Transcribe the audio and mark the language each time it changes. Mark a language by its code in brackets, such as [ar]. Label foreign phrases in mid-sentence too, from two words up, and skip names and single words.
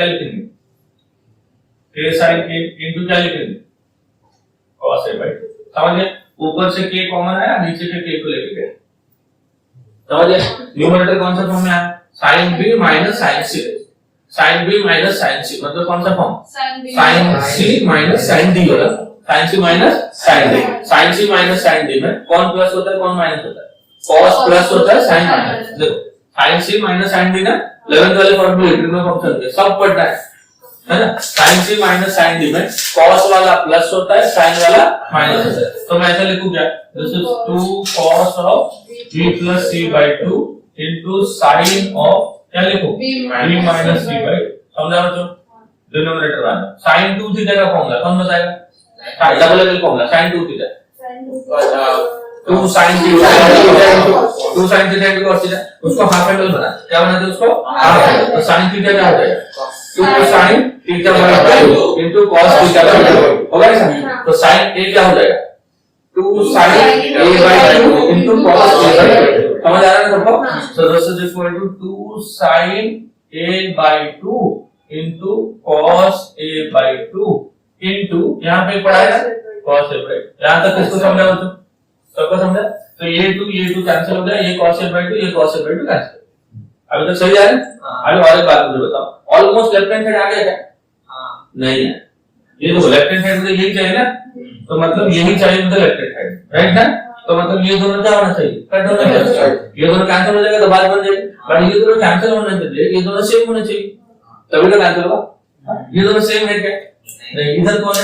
[hi] लिखेंगे [en] k sin a [hi] इनटू क्या लिखेंगे [en] cos a by [hi] समझे ऊपर से k कॉमन आया नीचे के k को लेके गए समझे न्यूमरेटर कौन सा फॉर्म में आया [en] sin b minus sin c sin b minus sin c [hi] मतलब कौन सा फॉर्म [en] sin c minus sin d होगा sin c minus sin d sin c minus sin d [hi] में कौन प्लस होता है कौन माइनस होता है [en] cos plus [hi] होता है [en] sin minus [hi] देखो [en] sin c minus sin d [hi] ना 11th वाले फॉर्मूले [en] trigno function [hi] के सब पढ़ना है ना [en] sin c minus sin d [hi] में cos वाला प्लस होता है sin वाला माइनस होता है तो मैं ऐसा लिखूं क्या [en] this is 2 cos of b plus c by 2 into sin of [hi] क्या लिखो [en] b minus c by [hi] समझा बच्चों डिनोमिनेटर वाला [en] sin 2 theta [hi] का फॉर्मूला कौन बताएगा [en] double level formula sin 2 theta 2 sin theta 2 sin theta into cos theta [hi] उसको [en] half angle [hi] बना क्या बनाते हैं उसको [en] half angle [hi] तो [en] sin theta [hi] क्या हो जाएगा [en] 2 sin theta by 2 into cos theta by 2 [hi] होगा ऐसा तो [en] sin a [hi] क्या हो जाएगा [en] 2 sin a by 2 इनटू cos a by 2 [hi] समझ आ रहा है सबको [en] so this is equal to 2 sin a by 2 into cos a by 2 into [hi] यहाँ पे पढ़ा है [en] cos a by यहाँ [hi] तक किसको समझा बच्चों सबको समझा तो ये 2 कैंसिल हो गया ये [en] cos a by 2 [hi] ये [en] cos a by 2 [hi] कैंसिल अभी तक सही आ रहा है अभी और एक बात मुझे बताओ [en] almost left hand side [hi] आ गया क्या नहीं है ये तो [en] left hand side [hi] मुझे यही चाहिए ना तो मतलब यही चाहिए मुझे [en] left hand side right [hi] ना तो मतलब ये दोनों क्या होना चाहिए कट होना चाहिए ये दोनों कैंसिल हो जाएगा तो बात बन जाएगी बट ये दोनों कैंसिल होने चाहिए ये दोनों सेम होने चाहिए तभी तो कैंसिल होगा ये दोनों सेम है क्या नहीं, इधर कौन है?